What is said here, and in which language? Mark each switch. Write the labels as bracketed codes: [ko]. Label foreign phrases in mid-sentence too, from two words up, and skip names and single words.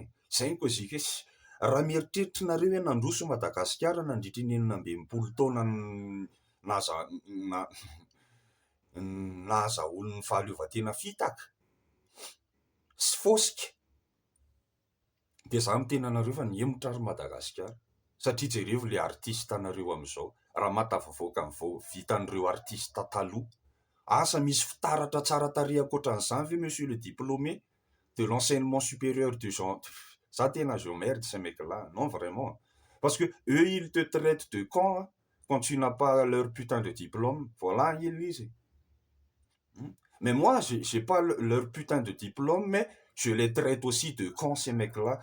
[mg] Zay ny kozika hoe raha mieritreritrnareo hoe nandroso Madagasikara nandritra ny 19 taona nahazahoan'ny fahaleovantena fitaka sy fosika, dia za miteny anareo fa niemotra ary Madagasikara. Satria jereo le artista anareo amin'izao, raha matavavoaka ny vitan'ireo artista taloha. Asa misy fitaratra tsara tarehy ankoatran'izany ve [fr] monsieur le diplômé de l'enseignement supérieur du genre. Ça tena je merde ces mecs-là, non vraiment. Parce que eux ils te traitent de con quand tu n'as pas leur putain de diplôme. Voilà, ils lisent. Mais moi, j'ai pas leur putain de diplôme, mais je les traite aussi de cons, ces mecs-là.